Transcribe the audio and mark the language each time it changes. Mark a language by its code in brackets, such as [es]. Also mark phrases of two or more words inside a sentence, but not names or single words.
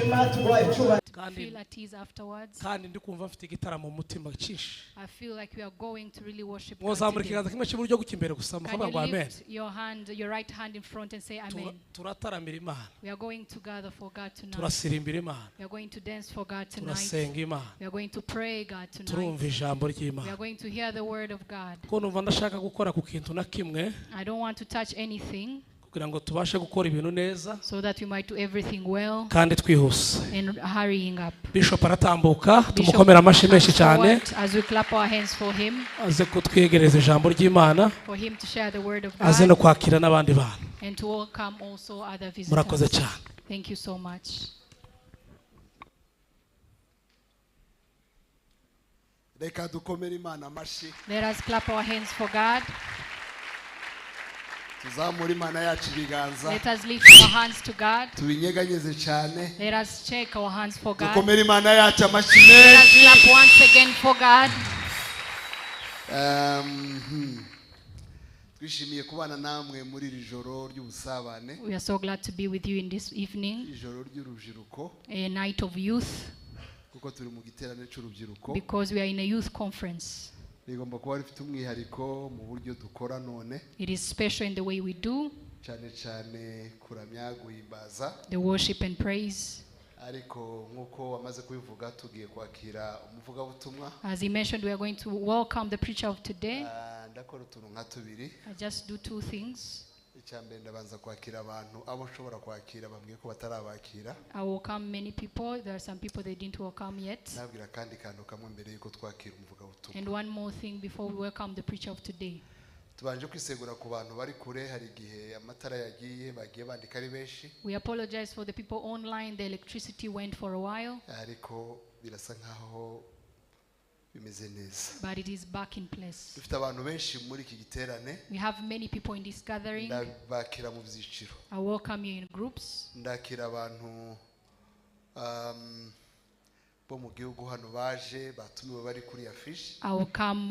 [en] feel at ease afterwards. [rw] kandi ndi kumva mfite igitaramo mu mutima cyinshi. [en] I feel like we are going to really worship God [rw] Mwazamura [en] today. [rw] ikiganza kimwe cy'iburyo gukimbere gusa [en] Can [rw] mukavuga ngo [en] you [rw] amen. [en] lift your hand, your right hand in front and say amen? [rw] Turataramira Imana. [en] We are going to gather for God tonight. [rw] Turasirimbira Imana. [en] We are going to dance for God tonight. [rw] Turasenga Imana. [en] We are going to pray God tonight. [rw] Turumva ijambo [en] We [rw] ry'Imana. [en] are going to hear the word of God. [rw] Ko numva ndashaka gukora ku kintu na kimwe [en] I don't want to touch anything [rw] kugira ngo tubashe gukora ibintu neza [en] so that we might do everything well [rw] kandi twihuse. [en] and hurrying up. [rw] Bishop aratambuka [en] Bishop [rw] tumukomera amashyi menshi [en] comes [rw] cyane [en] forward as we clap our hands for him, [rw] aze kutwegereza ijambo ry'Imana [en] for him to share the word of [rw] aze no [en] God [rw] kwakira n'abandi bantu. [en] and to welcome also other [rw] Murakoze [en] visitors. [rw] cyane. [en] Thank you so much. [rw] Reka dukomere Imana amashyi. [en] Let us clap our hands for God. [rw] Tuzamure Imana yacu ibiganza. [en] Let us lift our hands to God. [rw] Tubinyeganyeze cyane. [en] Let us shake our hands for God. [rw] Dukomere Imana yacu amashyi [en] Let us [rw] menshi. [en] clap once again for God. [rw] Twishimiye kubana namwe muri iri joro ry'ubusabane. [en] We are so glad to be with you in this evening, [rw] Ijoro ry'urubyiruko [en] a night of youth, [rw] kuko turi mu giterane cy'urubyiruko. [en] because we are in a youth conference. [rw] Rigomba kuba rifite umwihariko mu buryo dukora none. [en] It is special in the way we do [rw] Cyane cyane kuramya guhimbaza. [en] the worship and praise. [rw] Ariko nk'uko wamaze kubivuga tugiye kwakira umuvugabutumwa. [en] As he mentioned, we are going to welcome the preacher of today. [rw] Ndakora utuntu nka tubiri. [en] I just do two things. [rw] Icyambere ndabanza kwakira abantu abo nshobora kwakira bambwiye ko batarabakira. [en] I welcome many people. There are some people they didn't welcome yet. [rw] Nabwira kandi kantu kamwe mbere yuko twakira umuvugabutumwa. [en] And one more thing before we welcome the preacher of today. [rw] Tubanje kwisegura ku bantu bari kure, hari igihe amatara yagiye bagiye bandika ari benshi. [en] We apologize for the people online. The electricity went for a while, [rw] Ariko birasa nkaho bimeze neza. [en] but it is back in place. [rw] Dufite abantu benshi muri iki giterane. [en] We have many people in this gathering. [rw] Ndabakira mu byiciro. [en] I welcome you in groups. [rw] Ndakira abantu bo mu gihugu hano baje batumiwe bari kuri ya fishi. [en] I will come